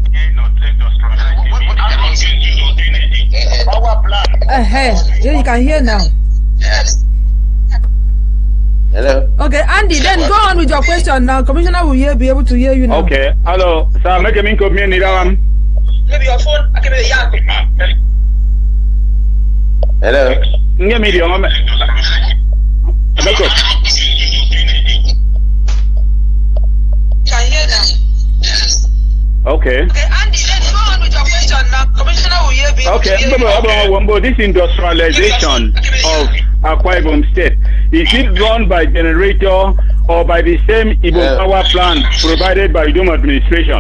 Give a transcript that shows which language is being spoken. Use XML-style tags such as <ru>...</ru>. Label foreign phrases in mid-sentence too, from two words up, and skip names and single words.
<en>Yeah, you can hear now. Yes. Hello. Okay, Andy, then go on with your question now. Commissioner will be able to hear you now. Okay. Hello. Sir, make a minko me nidaam. Maybe your phone, I can maybe Yako. Hello. Nge media mama. Beko. Can hear now. Yes. Okay. Okay, Andy, then go on with your question now. Commissioner will be able to hear you. This industrialization of AKwa Ibom State, is it run by generator or by the same Ibom power plant provided by Udoh administration?</en>